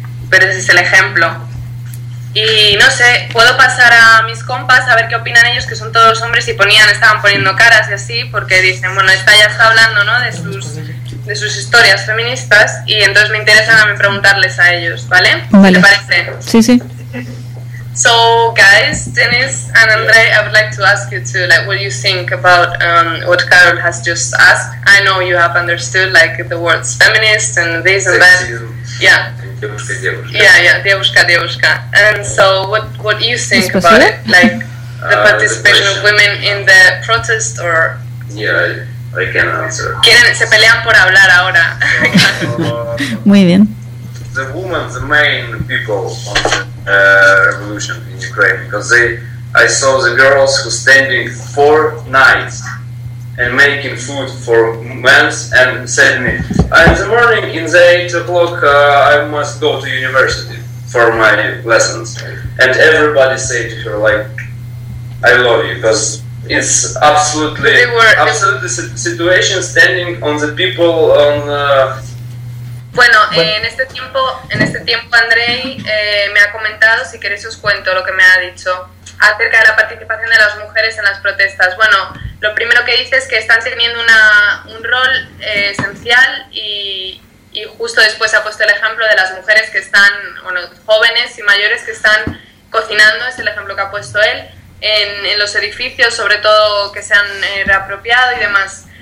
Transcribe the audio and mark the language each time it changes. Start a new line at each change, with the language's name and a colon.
Spanish: Pero ese es el ejemplo. Y no sé, puedo pasar a mis compas a ver qué opinan ellos, que son todos hombres y estaban poniendo caras y así, porque dicen, bueno, esta ya está hablando, ¿no?, de sus historias feministas, y entonces me interesa a mí preguntarles a ellos, ¿vale? Vale. ¿Te parece? Sí, sí.
English: So, guys, Dennis and Andre, I would like to ask you to, like, what you think about what Carol has just asked. I know you have understood, like, the words feminist and this and that. Yeah. Dievushka. And so, what do you think about it? Like, the participation of women in the protest, or... Yeah, I can answer.
Spanish: Se pelean por hablar ahora. Muy bien.
English: The women, the main people on the revolution in Ukraine, because I saw the girls who standing 4 nights and making food for men and said me, in the morning, in the 8 o'clock, I must go to university for my lessons. And everybody said to her, like, I love you, because it's absolutely, situation standing on the people, on the...
Spanish: En este tiempo, Andrei me ha comentado, si queréis os cuento lo que me ha dicho, acerca de la participación de las mujeres en las protestas. Bueno, lo primero que dice es que están teniendo un rol esencial, y justo después ha puesto el ejemplo de las mujeres que están, bueno, jóvenes y mayores, que están cocinando, es el ejemplo que ha puesto él, en los edificios, sobre todo que se han reapropiado y demás.